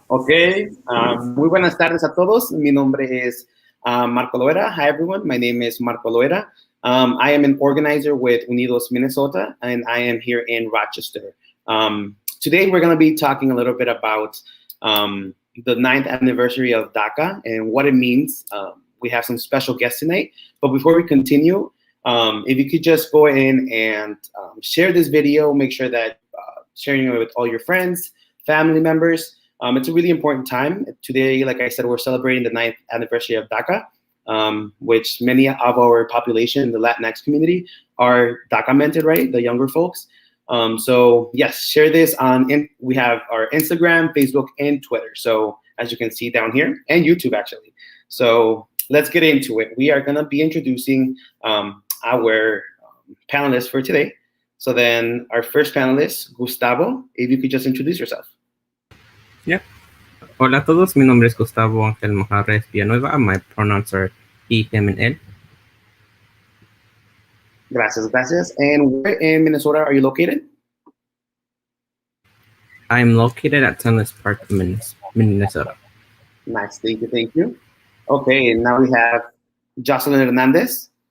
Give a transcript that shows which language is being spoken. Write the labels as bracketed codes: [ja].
[es] Muy buenas tardes a todos. Mi nombre es Marco Loera. [en] Hi, everyone. My name is Marco Loera. I am an organizer with Unidos Minnesota, and I am here in Rochester. Today, we're going to be talking a little bit about the 9th anniversary of DACA and what it means. We have some special guests tonight. But before we continue, if you could just go in and share this video, make sure that sharing it with all your friends, family members. It's a really important time. Today, like I said, we're celebrating the 9th anniversary of DACA, which many of our population in the Latinx community are DACA-mented, right? The younger folks. So yes, share this we have our Instagram, Facebook, and Twitter. So as you can see down here, and YouTube actually. So let's get into it. We are gonna be introducing our panelists for today. So then our first panelist, Gustavo, if you could just introduce yourself. Yep. [es] Hola a todos, mi nombre es Gustavo Ángel Mojarres Villanueva. [en] My pronouns are he, him, and it. [es] Gracias. [en] And where in Minnesota are you located? I'm located at Sunless Park, Minnesota. Nice, thank you. Okay, and now we have Jocelyn Hernandez.